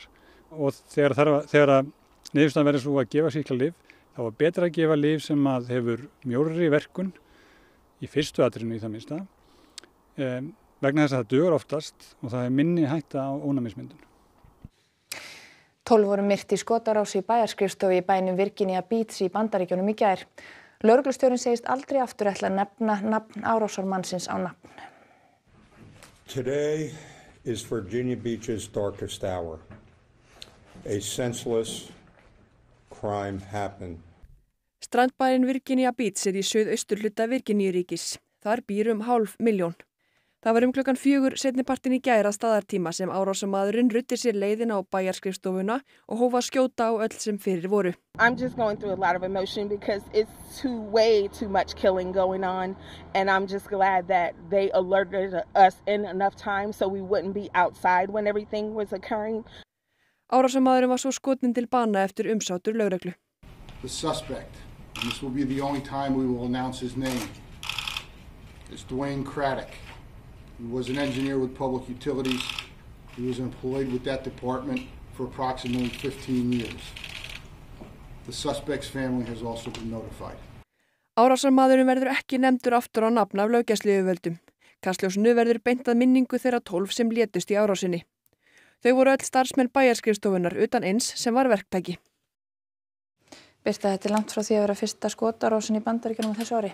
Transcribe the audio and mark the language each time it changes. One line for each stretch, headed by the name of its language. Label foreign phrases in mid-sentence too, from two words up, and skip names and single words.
Icelandic: Og þegar niðurstaðan verður svo að gefa sýklalyf, þá er betra að gefa lyf sem hefur mjórri verkun í fyrstu atriðinu í það minnsta, vegna þess að það dugar oftast og það er minni hætta á ónæmismyndun. 12 voru myrt í skotárás í bæjarskrifstofu í bænum Virginia Beach í Bandaríkjunum í gær. Lögreglustjórinn segist aldrei aftur ætla að nefna nafn árásarmannsins á nafn.
English: Today is Virginia Beach's darkest hour. A senseless crime happened.
Icelandic: Strandbærin Virginia Beach er í suðausturhluta Virginíuríkis. Þar býr 500.000. Það var klukkan 4 seinnipartinn í gær að staðartíma sem árásarmaðurinn ruddi sér leiðina á bæjarskrifstofuna og hóf að skjóta á öll sem fyrir voru.
English: I'm just going through a lot of emotion because it's way too much killing going on and I'm just glad that they alerted us in enough time so we wouldn't be outside when everything was occurring.
Icelandic: Árásarmaðurinn var svo skotinn til bana eftir umsátur lögreglu.
English: The suspect, and this will be the only time we will announce his name, is Dwayne Craddock. He was an engineer with public utilities. He was employed with that department for approximately 15 years. The suspect's family has also been notified.
Icelandic: Árásarmaðurinn verður ekki nefndur aftur á nafn af löggæsluyfirvöldum. Kastljósinu verður beint að minningu þeirra 12 sem létust í árásinni. Þau voru öll starfsmenn bæjarskrifstofunnar utan eins sem var verktaki. Birta, þetta langt frá því að vera fyrsta skotárásin í Bandaríkjunum á þessu ári.